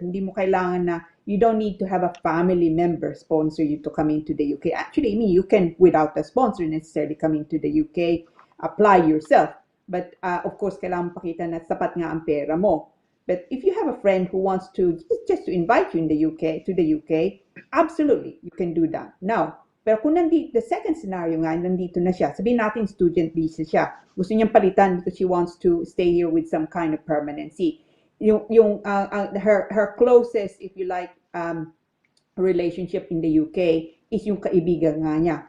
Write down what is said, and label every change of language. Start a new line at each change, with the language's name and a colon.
Filipino: Hindi mo kailangan na,
English: you don't need to have a family member sponsor you to come into the UK. Actually, I mean, you can, without a sponsor necessarily come into the UK, apply yourself. But of course,
Filipino: kailangan pakita na sapat nga ang pera mo.
English: But if you have a friend who wants to just to invite you in the UK to the UK, absolutely you can do that. Now,
Filipino: pero kung
English: the second scenario
Filipino: nga, nandito na siya, sabihin natin student visa siya, gusto niyang palitan
English: because she wants to stay here with some kind of permanency. Her closest, if you like, relationship in the UK is
Filipino: yung kaibigan nga niya.